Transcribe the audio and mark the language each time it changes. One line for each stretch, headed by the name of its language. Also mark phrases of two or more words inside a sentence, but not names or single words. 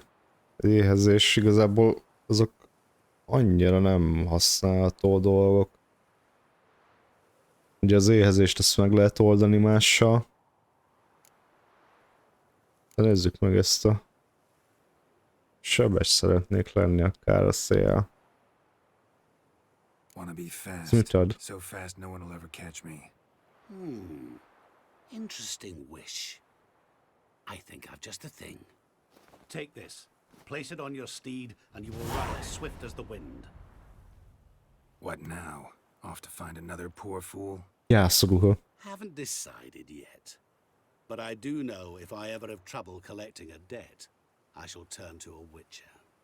Hungarian: Éhezés igazából azok annyira nem használható dolgok. Ugye az éhezést ezt meg lehet oldani mással. De nézzük meg ezt a... Sebes szeretnék lenni akár a szél.
English: Wanna be fast.
Hungarian: Mit ad?
English: So fast no one will ever catch me. Interesting wish. I think I've just the thing. Take this. Place it on your steed, and you will run as swift as the wind. What now? Off to find another poor fool?
Hungarian: Jászorúha.
English: Haven't decided yet. But I do know if I ever have trouble collecting a debt, I shall turn to a witcher.